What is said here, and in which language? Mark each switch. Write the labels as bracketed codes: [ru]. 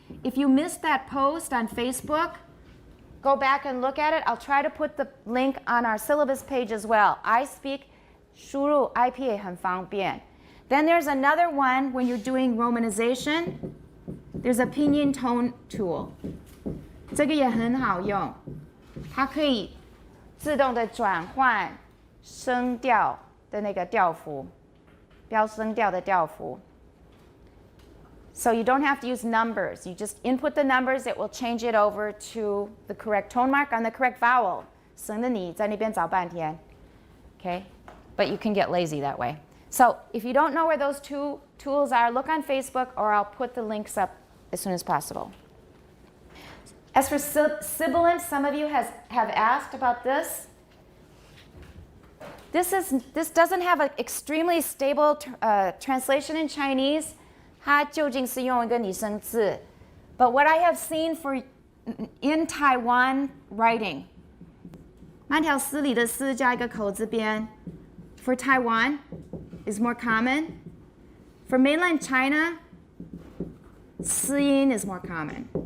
[en] If you missed that post on Facebook, go back and look at it. I'll try to put the link on our syllabus page as well. I Speak, [zh] 输入 IPA 很方便. [en] Then there's another one when you're doing romanization. There's a pinyin tone tool. [zh] 这个也很好用，它可以自动的转换声调的那个调符，标声调的调符。 [en] So you don't have to use numbers. You just input the numbers. It will change it over to the correct tone mark on the correct vowel. [zh] 省得你在那边找半天。Okay? [en] But you can get lazy that way. So if you don't know where those 2 tools are, look on Facebook or I'll put the links up as soon as possible. As for sibilant, some of you have asked about this. This doesn't have an extremely stable translation in Chinese. [zh] 它究竟是用一个拟声字. [en] But what I have seen in Taiwan writing, [zh] 慢条斯理的斯加一个口字边 [en] for Taiwan is more common. For mainland China, [zh] 思音 is more common.